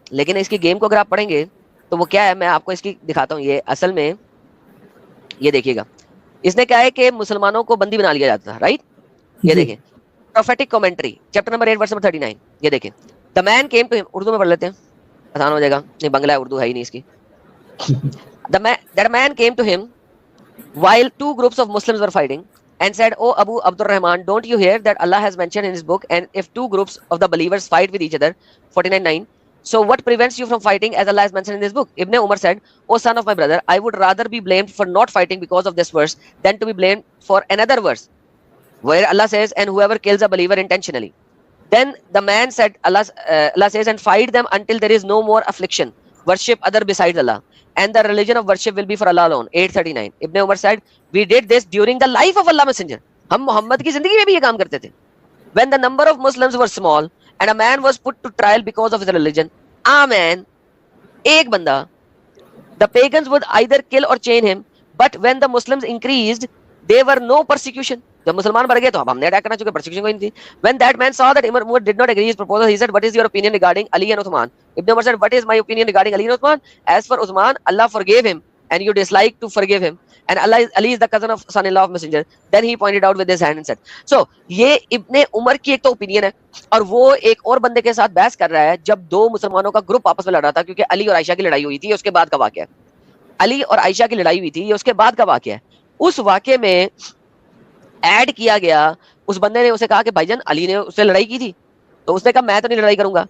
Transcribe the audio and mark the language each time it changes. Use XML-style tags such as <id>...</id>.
<ur>لیکن اس کی گیم کو اگر آپ پڑھیں گے تو وہ کیا ہے, میں آپ کو اس کی دکھاتا ہوں. یہ اصل میں یہ دیکھیے گا, اس نے کیا ہے کہ مسلمانوں کو بندی بنا لیا جاتا تھا, رائٹ. یہ دیکھیں prophetic commentary chapter number 8 verse number 39. یہ دیکھیں</ur> <en>the man came to him,</en> <ur>Urdu میں پڑھ لیتے ہیں آسان ہو جائے گا, نہیں بنگلہ ہے اردو ہے ہی نہیں اس کی.</ur> <en>That man came to him while 2 groups of Muslims were fighting and said, "Oh Abu Abdul Rahman, don't you hear that Allah has mentioned in his book, and if 2 groups of the believers fight with each other, 49:9, so what prevents you from fighting as Allah has mentioned in this book?" Ibn Umar said, "Oh son of my brother, I would rather be blamed for not fighting because of this verse than to be blamed for another verse where Allah says, and whoever kills a believer intentionally." Then the man said, Allah says, "And fight them until there is no more affliction. Worship other besides Allah, and the religion of worship will be for Allah alone." 839. Ibn Umar said, "We did this during the life of Allah Messenger."</en> <ur>ہم محمد کی زندگی میں بھی یہ کام کرتے تھے.</ur> <en>When the number of Muslims were small and a man was put to trial because of his religion, a man,</en> <ur>ایک بندہ,</ur> <en>the pagans would either kill or chain him, but when the Muslims increased, there were no persecution.</en> <ur>جب مسلمان بڑھ گئے تو اب ہم نے اٹیک کرنا چکے, پرسیکیوشن کوئی نہیں تھی.</ur> <en>When that man saw that Ibn Umar did not agree his proposal, he said, "What is your opinion regarding Ali and Uthman?" Ibn Umar said, "What is my opinion regarding Ali and Uthman? As for Uthman, Allah forgave him, and you dislike to forgive him. And Ali is the cousin of son-in-law of Messenger." Then he pointed out with his hand and said, so</en> <ur>یہ ابن عمر کی ایک تو opinion ہے, اور وہ ایک اور بندے کے ساتھ بحث کر رہا ہے جب 2 مسلمانوں کا گروپ آپس میں لڑ رہا تھا, کیونکہ علی اور عائشہ کی لڑائی ہوئی تھی, اس کے بعد کا واقعہ ہے. علی اور عائشہ کی لڑائی ہوئی تھی, یہ اس کے بعد کا واقعہ ہے. اس واقعے میں ایڈ کیا گیا, اس بندے نے اسے کہا کہ بھائی جان علی نے اس سے لڑائی کی تھی, تو اس نے کہا میں تو نہیں لڑائی کروں گا.</ur>